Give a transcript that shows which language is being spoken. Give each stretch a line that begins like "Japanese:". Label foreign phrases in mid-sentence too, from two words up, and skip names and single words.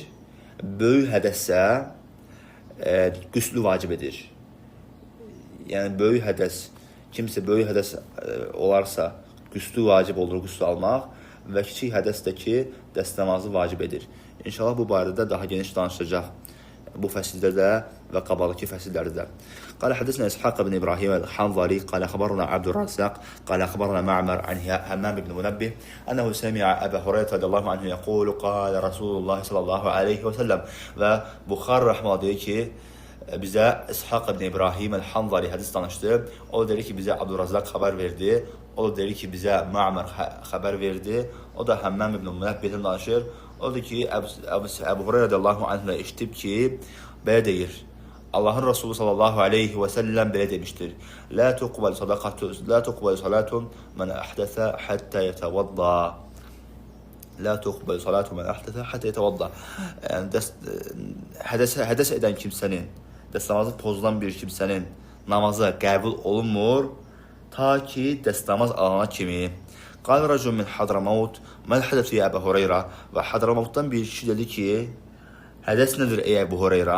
Azerbaijani: Böyük hədəssə qüslü vacib edir. Yəni böyük hədəs, kimsə böyük hədəs olarsa qüslü vacib olur, qüslü almaq və kiçik hədəsdə ki dəstəmazı vacib edir. İnşallah bu barədə daha geniş danışacaq bu fəsildə də və qabaqdakı fəsillərdə də.
Arabic: قال حدثنا إسحاق بن إبراهيم الحنظلي قال خبرنا عبد الرزاق قال خبرنا معمر عن همام بن منبه أنه سمع أبا هريرة رضي الله عنه يقول قال رسول الله صلى الله عليه وسلم.
Azerbaijani: Və Buxari rəhməhullah deyir ki, bizə İshaq ibn İbrahim el-Hanzali hədis danışdı. O da deyir ki, bizə Abdurrazzaq xəbər verdi. O da deyir ki, bizə Ma'mar xəbər verdi. O da Həmmam ibn Münebbihdən danışır. O da ki, Əbu Hureyra radiyallahu anhına eşitib ki, belə deyir. Allahın Resulü
Arabic: صلى الله عليه وسلم
Azerbaijani: belə demiştir.
Arabic: لا تقبل صلاة من أحدث حتى يتوضأ. لا تقبل صلاة من أحدث حتى يتوضأ.
Azerbaijani: Yəni, hədəs edən kimsənin, dəstəmazı pozulan bir kimsənin namazı qəbul olunmur, ta ki dəstəmaz alana kimi.
Arabic: قال رجل من حضرموت ما الحدث أبو هريرة.
Azerbaijani: Və Hadramavutdan bir kişi dedi ki, hədəs nədir ey Əbu Hureyra?